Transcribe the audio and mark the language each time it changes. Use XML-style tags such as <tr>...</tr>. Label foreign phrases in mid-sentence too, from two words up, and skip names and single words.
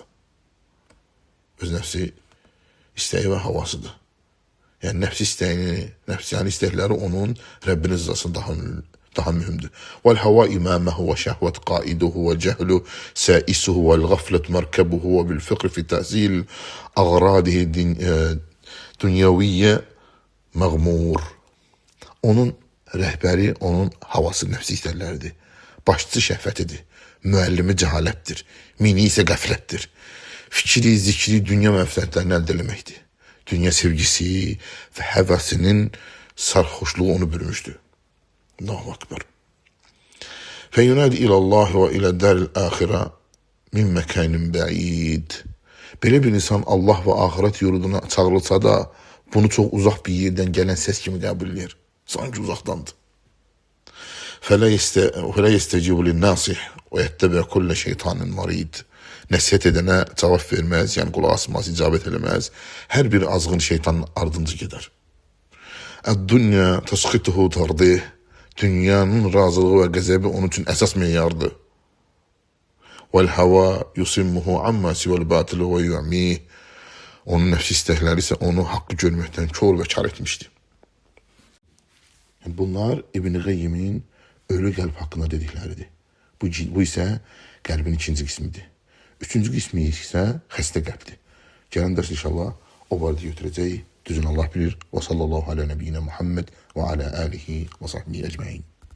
<tr>Öz nefsi isteği ve havasıdır. Yani nefsi isteğini, nefsani istekleri onun Rabbinin rızası daha mühimdir.</tr> <ar>والهوى إمامه والشهوة قائده والجهل سائقه والغفلة مركبه وبالفكر في تحصيل أغراضه الدنيوية مغمور.</ar> <az>Onun rəhbəri, onun havası nefsi istəkləridir. Başçısı şəhvətidir. Müəllimi cəhalətdir. Mini isə qəflətdir. Fikri, zikri, dünya mənfəətlərini əldə eləməkdir. Dünya sevgisi və həvəsinin sarhoşluğu onu bürümüşdür.</az> <ar>الله أكبر. فينادى إلى الله وإلى الدار الآخرة من مكان بعيد.</ar> <az>Belə bir insan Allah və axirət yurduna çağrılsa da, bunu çox uzaq bir yerdən gələn səs kimi qəbul edir. Sanki uzaqdandır.</az> <ar>فَلَا يَسْتَجِبُ لِلنَّاسِحِ وَيَتَّبِعَ كُلَّ شَيْطَانٍ مَرِيدٍ.</ar> <az>Nəsihət edənə cavab verməz, yəni qulaq asmaz, icabət eləməz. Hər bir azğın şeytanın ardınca gedər.</az> <ar>الدنيا تسخطه وترضيه.</ar> <az>Dünyanın razılığı və qəzəbi onun üçün əsas meyardır.</az> <ar>وَالْهَوَى يُسِمُّهُ عَمَّا سِوَ الْبَاطِلِ وَيُعْمِيهِ.</ar> <az>Onun nəfsi istəkləri isə onu haqqı görməkdən kör və kar etmişdir. Bunlar İbn-i Qayyim'in ölü kalp hakkında dedikləridir. Bu ise kalbin ikinci qismidir. Üçüncü qismi ise xəstə qalbdir. Gələn dərs inşallah o barədə götürəcəyik. Düzün Allah bilir.</az> <ar>وصلى الله على نبينا محمد وعلى آله وصحبه أجمعين.</ar>